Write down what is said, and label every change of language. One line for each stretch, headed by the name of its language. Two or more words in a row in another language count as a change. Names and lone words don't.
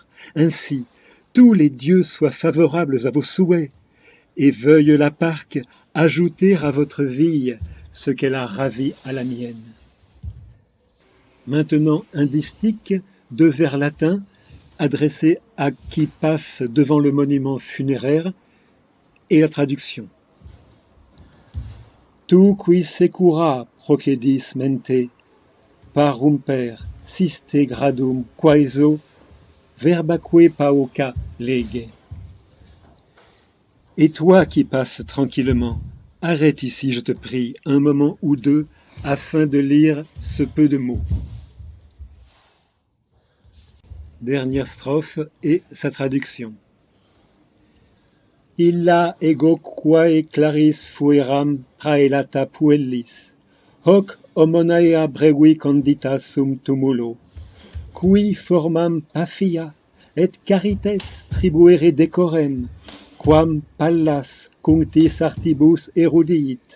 French: Ainsi, tous les dieux soient favorables à vos souhaits, et veuille la parque ajouter à votre vie ce qu'elle a ravi à la mienne. Maintenant un distique, 2 vers latins, adressés à qui passe devant le monument funéraire, et la traduction.
Latin: Tu qui secura procedis mente, parumper, siste gradum quaeso, verbaque pauca lege.
French: Et toi qui passes tranquillement, arrête ici, je te prie, un moment ou deux, afin de lire ce peu de mots. Dernière strophe et sa traduction.
Latin: Illa ego quae claris fueram praelata puellis, hoc homonaea brevi condita sum tumulo, qui formam pafia et carites tribuere decorem, quam pallas cunctis artibus erudiit.